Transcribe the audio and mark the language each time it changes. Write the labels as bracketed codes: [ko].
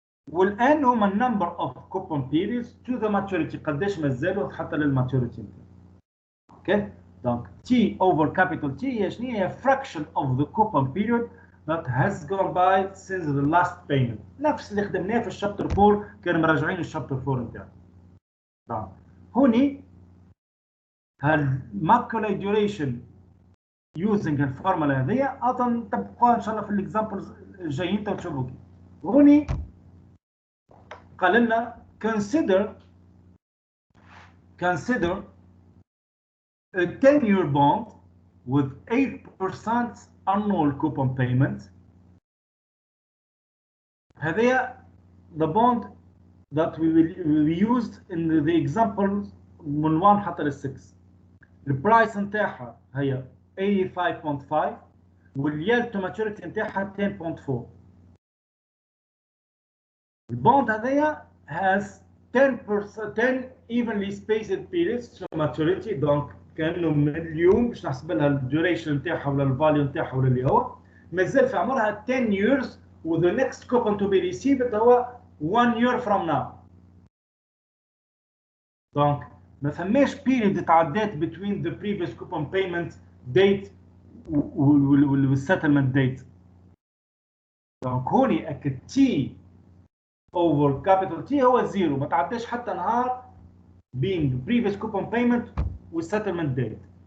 [ar] والان هما [en] number of coupon periods to the maturity [ar] قداش مازالوا حتى للماتوريتي. [en] okay دونك T over capital T [ar] هي شنو هي [en] fraction of the coupon period that has gone by since the last payment. [ar] نفس اللي خدمناه في الشابتر 4 كانوا مراجعين الشابتر 4 نتاعنا. طبعا هوني هالماكولا duration using الفورمولا هذيا اظن تبقى ان شاء الله في الاكزامبلز الجايين تشوفوا كيف. هوني قال لنا [en] consider a 10-year bond with 8% annual coupon payment. هذه the bond that we used in the examples [ar] من 1 حتى ل 6. البرايس نتاعها هي 85.5 واليلد تو ماتوريتي نتاعها 10.4. البوند هذيا has 10 evenly spaced periods to maturity. دونك كانه من اليوم باش نحسب لها الديوريشن نتاعها ولا الفاليو نتاعها ولا اللي هو مازال في عمرها 10 years و [en] the next coupon to be received [ar] هو 1 year from now. دونك ما فماش period تعدات [en] between the previous coupon payment date [ar] وال settlement date. دونك هوني اكيد T over capital T هو زيرو، ما تعداش حتى نهار [en] being the previous coupon payment [ar] والsettlement date.